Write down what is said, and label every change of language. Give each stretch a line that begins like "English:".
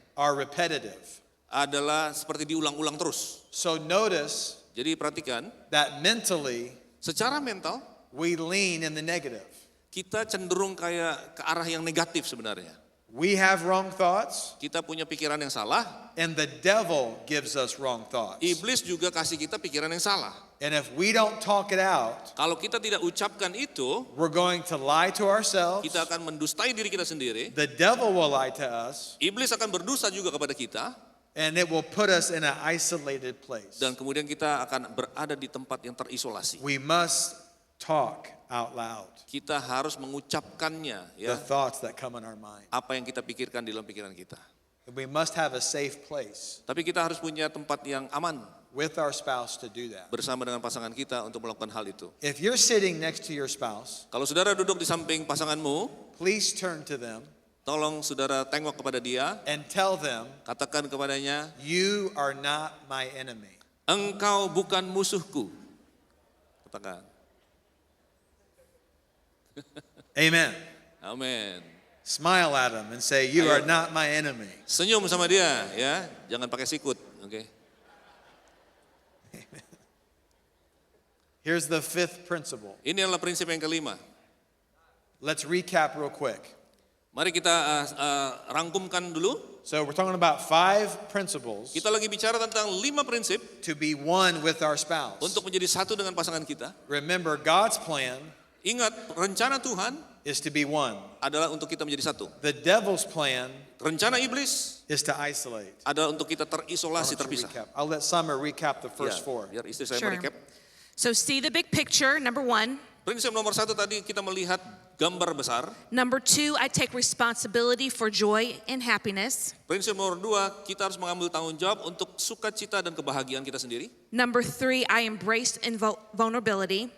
English: are repetitive.
Indonesian: adalah seperti diulang-ulang terus.
English: So notice
Indonesian: Jadi perhatikan,
English: that mentally
Indonesian: secara mental
English: we lean in the negative.
Indonesian: kita cenderung kayak ke arah yang negatif sebenarnya.
English: We have wrong thoughts,
Indonesian: Kita punya pikiran yang salah,
English: and the devil gives us wrong thoughts.
Indonesian: iblis juga kasih kita pikiran yang salah.
English: And if we don't talk it out,
Indonesian: Kalau kita tidak ucapkan itu,
English: we're going to lie to ourselves.
Indonesian: kita akan mendustai diri kita sendiri.
English: The devil will lie to us,
Indonesian: Iblis akan berdosa juga kepada kita,
English: and it will put us in an isolated place.
Indonesian: dan kemudian kita akan berada di tempat yang terisolasi.
English: We must talk out loud
Indonesian: Kita harus mengucapkannya,
English: the
Indonesian: ya,
English: thoughts that come in our mind.
Indonesian: apa yang kita pikirkan di dalam pikiran kita.
English: We must have a safe place
Indonesian: Tapi kita harus punya tempat yang aman
English: with our spouse to do that.
Indonesian: bersama dengan pasangan kita untuk melakukan hal itu.
English: If you're sitting next to your spouse,
Indonesian: Kalau saudara duduk di samping pasanganmu,
English: please turn to them
Indonesian: tolong saudara tengok kepada dia,
English: and tell them,
Indonesian: katakan kepadanya,
English: you are not my enemy.
Indonesian: engkau bukan musuhku. Katakan.
English: Amen.
Indonesian: Amin.
English: Smile at them and say, you
Indonesian: Ayo.
English: are not my enemy.
Indonesian: Senyum sama dia, ya, jangan pakai sikut, oke?
English: Here's the fifth principle.
Indonesian: Ini adalah prinsip yang kelima.
English: Let's recap real quick.
Indonesian: Mari kita rangkumkan dulu.
English: So we're talking about 5 principles
Indonesian: Kita lagi bicara tentang 5 prinsip
English: to be one with our spouse.
Indonesian: untuk menjadi satu dengan pasangan kita.
English: Remember, God's plan
Indonesian: Ingat, rencana Tuhan
English: is to be one.
Indonesian: adalah untuk kita menjadi satu.
English: The devil's plan
Indonesian: Rencana iblis
English: is to isolate.
Indonesian: adalah untuk kita
English: Why
Indonesian: terisolasi,
English: don't you
Indonesian: terpisah.
English: recap? I'll let Summer recap the
Indonesian: Ya,
English: first four.
Indonesian: biar istri saya
English: Sure.
Indonesian: merecap.
English: So see the big picture, number one.
Indonesian: Prinsip nomor 1 tadi kita melihat gambar besar.
English: Number two, I take responsibility for joy and happiness.
Indonesian: Prinsip nomor 2, kita harus mengambil tanggung jawab untuk sukacita dan kebahagiaan kita sendiri.
English: Number three, I embrace vulnerability.